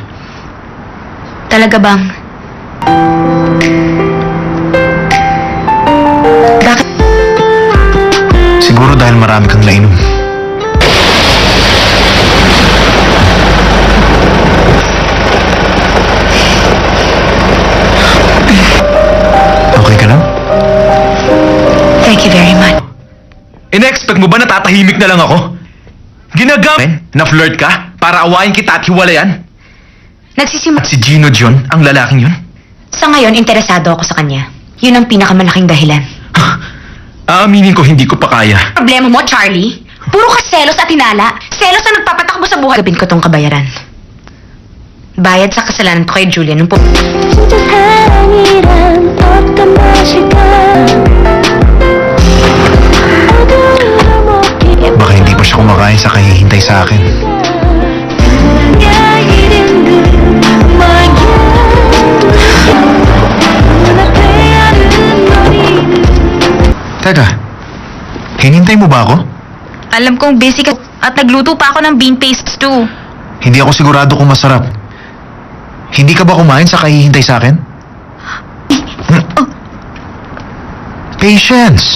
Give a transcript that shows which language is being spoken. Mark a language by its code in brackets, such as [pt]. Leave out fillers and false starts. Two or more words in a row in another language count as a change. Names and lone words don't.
[tl] Talaga bang? Bakit? Siguro dahil marami kang nainom. Okay ka lang? [en] Thank you very much. [tl] Ina-expect mo ba na tatahimik na lang ako? Ginagamit na flirt ka para awayin kita at hiwalayan? Nagsisimula. At si Gino John, ang lalaking yun? Sa ngayon, interesado ako sa kanya. Yun ang pinakamalaking dahilan. Aaminin ko hindi ko pa kaya. Problema mo, Charlie? Puro ka selos at hinala. Selos na nagpapatakbo sa buhay. Gabin ko tong kabayaran. Bayad sa kasalanan ko kay Julian nung [ko] 진짜 사랑이란 어떤 맛일까 어두운 목이 [tl] Baka hindi pa siya kumakain sa kahihintay sa akin. [ko] 이른 듯 뭐야 눈앞에 아른거리는 [tl] Teka, hinintay mo ba ako? Alam kong busy ka at nagluto pa ako ng [en] bean paste stew. [tl] Hindi ako sigurado kung masarap. Hindi ka ba kumain sa kahihintay sa akin? Patience!